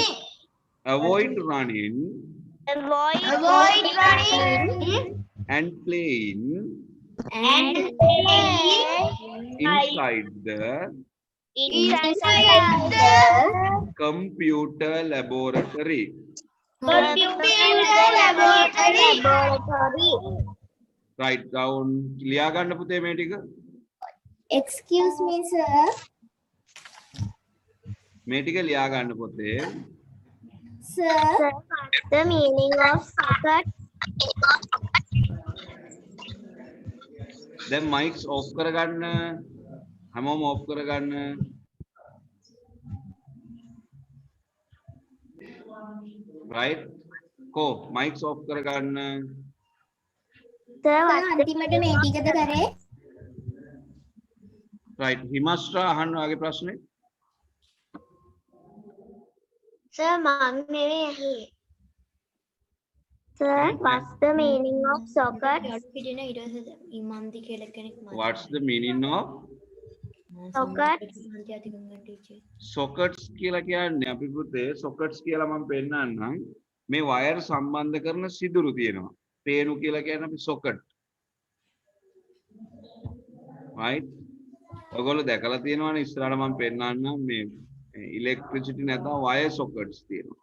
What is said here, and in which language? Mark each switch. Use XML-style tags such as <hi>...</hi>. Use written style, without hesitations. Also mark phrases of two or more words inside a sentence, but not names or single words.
<en>Avoid running and playing inside the computer laboratory. Write down.</en> <si>ලියා ගන්න පුතේ මේ ටික.</si> <en>Excuse me, sir.</en> <si>මේ ටික ලියා ගන්න පුතේ.</si> <en>Sir. The meaning of socket.</en> <si>දැන්</si> <en>mics off</en> <si>කරගන්න. හැමෝම off කරගන්න.</si> <en>Right?</en> <si>Ko</si> <en>mics off</en> <si>කරගන්න. අන්තිමට මේ ටිකද කරේ? Right. හිමස්ට්‍රා අහන්න ඔයාගේ ප්‍රශ්නේ.</si> <en>Sir, Sir, what's the meaning of socket? What's the meaning of Socket.</en> <si>sockets කියලා කියන්නේ අපි පුතේ sockets කියලා මම පෙන්නන්නම්. මේ wire සම්බන්ධ කරන සිදුරු තියෙනවා. පේනු කියලා කියන්නේ අපි socket. Right? ඔයගොල්ලෝ දැකලා තියෙනවනේ ඉස්සරහට මම පෙන්නන්නම් මේ electricity නැත්නම්</si> <en>wire sockets</en> <si>තියෙනවා.</si>